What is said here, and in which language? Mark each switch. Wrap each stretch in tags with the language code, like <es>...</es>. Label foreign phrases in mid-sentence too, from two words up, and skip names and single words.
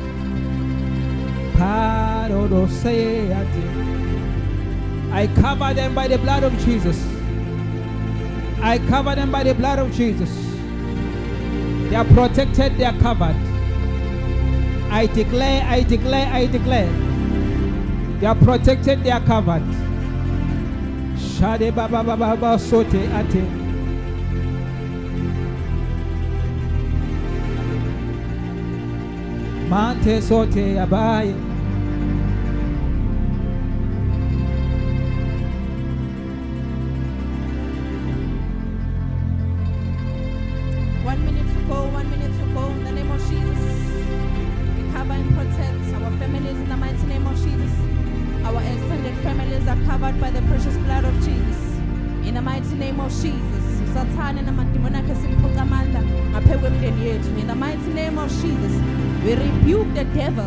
<en>I cover them by the blood of Jesus. I cover them by the blood of Jesus. They are protected, they are covered. I declare. They are protected, they are covered. Shade baba sote ate. Mante sote abaye. 1 minute to go, 1 minute to go. In the name of Jesus, we cover and protect our families in the mighty name of Jesus. Our extended families are covered by the precious blood of Jesus. In the mighty name of Jesus. In the mighty name of Jesus, we rebuke the devil.</en>